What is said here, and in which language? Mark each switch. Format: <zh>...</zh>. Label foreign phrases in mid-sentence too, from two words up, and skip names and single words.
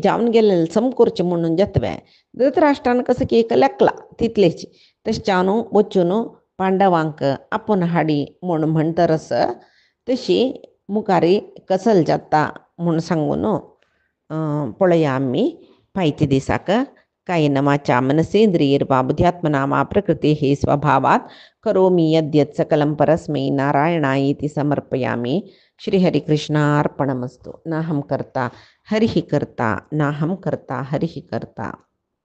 <kok>जावन गेलेले समकोरचे म्हणून जतवे धृतराष्ट्रान कसं की एक लेखला तितलेची तशें जावन वचून पांडवांक आपूण हाडी म्हूण म्हणटरस तशी मुखारी कसल जाता म्हूण सांगून पळया आमी फायती दिसाक</kok> <sa>कायेन वाचा मनसेंद्रियैर्वा बुद्ध्यात्मना वा प्रकृतेः स्वभावात् करोमि यद्यत् सकलं परस्मै नारायणायेति समर्पयामि. श्रीहरिकृष्णार्पणमस्तु. नाहं कर्ता हरिः कर्ता नाहं कर्ता हरिः कर्ता.</sa>